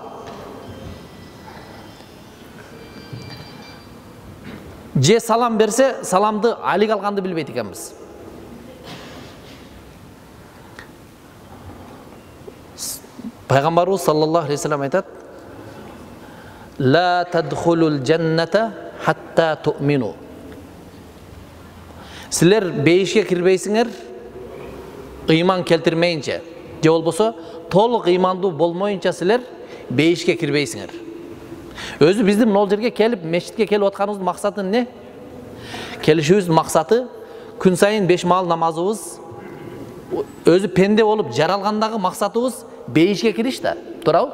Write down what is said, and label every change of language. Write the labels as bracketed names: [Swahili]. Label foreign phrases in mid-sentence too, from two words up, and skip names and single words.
[Kyrgyz] Же салам берсе, саламды алик алганды билбейт экенбиз. Пайгамбарыбыз [Arabic] صلى الله عليه وسلم [Kyrgyz] айтат: [Arabic] "لا تدخلون الجنة حتى تؤمنوا." [Kyrgyz] Силер бейишке кирбейсиңер ыйман келтирмейинче, же болбосо толук ыймандуу болмоюнча силер бейишке кирбейсиңер. Өзү биздин могул жерге келип, мешитке келип атканыбыздын максаты эмне? Келишибиздин максаты күн сайын 5 маал намазыбыз, өзү пенде болуп жаралгандагы максатыбыз бейишке кириш да, туурабы?